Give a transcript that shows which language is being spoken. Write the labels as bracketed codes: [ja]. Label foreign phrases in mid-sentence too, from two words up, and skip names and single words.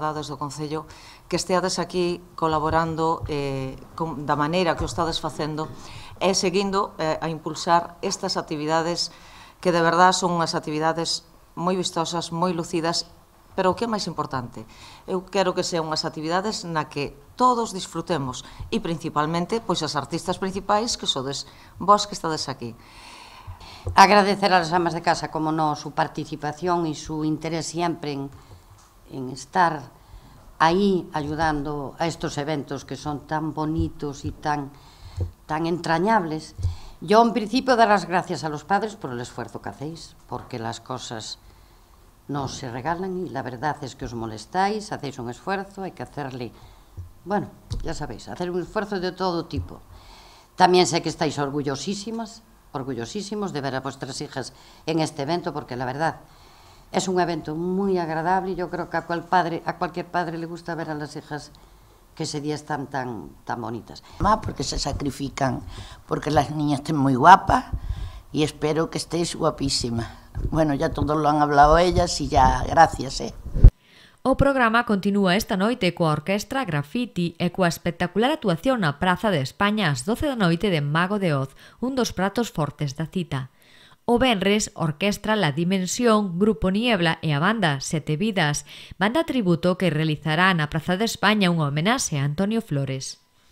[gl] verdade desde o Concello que esteades aquí colaborando da maneira que o estades facendo e seguindo a impulsar estas actividades que de verdade son unhas actividades moi vistosas, moi lucidas, pero o que é máis importante, eu quero que sean unhas actividades na que todos disfrutemos e principalmente pois as artistas principais que sodes vós que estades aquí. Agradecer ás amas de casa como nós su participación e su interés sempre en estar aí [es] ayudando a estos eventos [gl] que son tan bonitos e tan entrañables. [es] Yo, en principio, dar las gracias a los padres por el esfuerzo que hacéis, porque las cosas no se regalan y la verdad es que os molestáis, hacéis un esfuerzo, hay que hacerle, bueno, ya sabéis, hacer un esfuerzo de todo tipo. También sé que estáis orgullosísimos de ver a vuestras hijas en este evento, porque la verdad es un evento muy agradable y yo creo que a cualquier padre le gusta ver a las hijas que ese día están tan bonitas. Porque se sacrifican, porque las niñas estén muy guapas y espero que estéis guapísimas. Bueno, ya todos lo han hablado ellas y ya, gracias. [gl] O programa continúa esta noite coa orquestra Graffiti e coa espectacular actuación na Praza de España ás 12 da noite de Mago de Oz, un dos pratos fortes da cita. O venres, orquestra La Dimensión, Grupo Niebla e a banda Sete Vidas, banda tributo que realizará na Praza de España unha homenaxe a Antonio Flores.